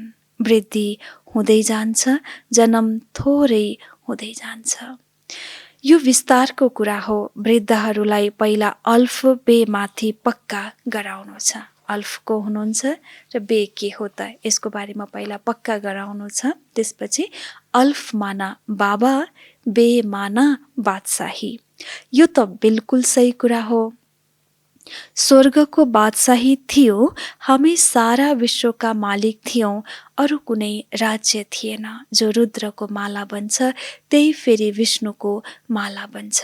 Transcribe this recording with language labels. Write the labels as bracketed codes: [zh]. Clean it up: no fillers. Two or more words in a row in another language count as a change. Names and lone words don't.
[ne] वृद्धि हुँदै जान्छ, जन्म थोरै हुँदै जान्छ। यो विस्तारको कुरा हो। वृद्धहरूलाई पहिला अल्फबेमाथि पक्का गराउनु छ। अल्फ को हुनुहुन्छ र बे के हो त, यसको बारेमा पहिला पक्का गराउनु छ। त्यसपछि अल्फ माना बाबा, बे माना बादशाही। यो त बिल्कुल सही कुरा हो। स्वर्गको बादशाही थियो, हामी सारा विश्वका मालिक थियौं, अरू कुनै राज्य थिएन। जो रुद्रको माला बन्छ त्यही फेरि विष्णुको माला बन्छ।